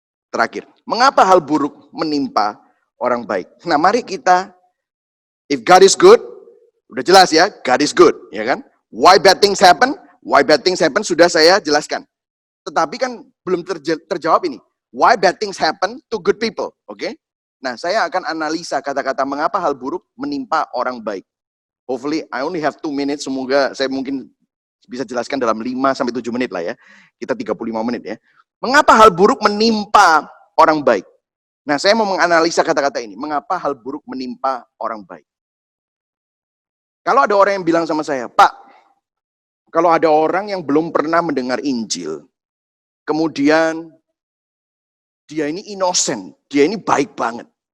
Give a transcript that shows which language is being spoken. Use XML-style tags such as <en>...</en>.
<id>Terakhir, mengapa hal buruk menimpa orang baik? Nah, mari kita,</id> <en>if God is good,</en> <id>udah jelas ya,</id> <en>God is good,</en> <id>ya kan?</id> <en>Why bad things happen? Why bad things happen</en> <id>sudah saya jelaskan. Tetapi kan belum terjawab ini.</id> <en>Why bad things happen to good people?</en> <id>Oke? Nah, saya akan analisa kata-kata mengapa hal buruk menimpa orang baik.</id> <en>Hopefully, I only have 2 minutes.</en> <id>Semoga saya mungkin bisa jelaskan dalam 5-7 menit lah ya. Kita 35 menit ya. Mengapa hal buruk menimpa orang baik? Nah, saya mau menganalisa kata-kata ini. Mengapa hal buruk menimpa orang baik? Kalau ada orang yang bilang sama saya, Pak, kalau ada orang yang belum pernah mendengar Injil, kemudian dia ini innocent, dia ini baik banget.</id>